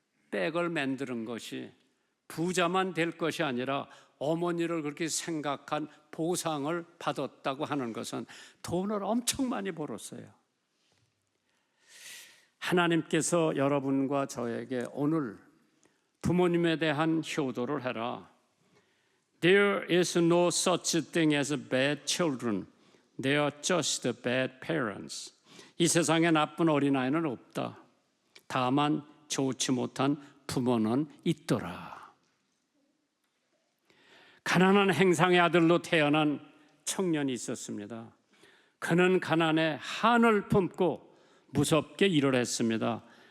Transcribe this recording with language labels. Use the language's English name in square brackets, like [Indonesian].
[Korean] 백을 만드는 것이 부자만 될 것이 아니라 어머니를 그렇게 생각한 보상을 받았다고 하는 것은 돈을 엄청 많이 벌었어요. 하나님께서 여러분과 저에게 오늘 부모님에 대한 효도를 해라. [English] There is no such thing as bad children. They are just bad parents. [Korean] 이 세상에 나쁜 어린아이는 없다. 다만 좋지 못한 부모는 있더라. 가난한 행상의 아들로 태어난 청년이 있었습니다. 그는 가난에 한을 품고 무섭게 일을 했습니다.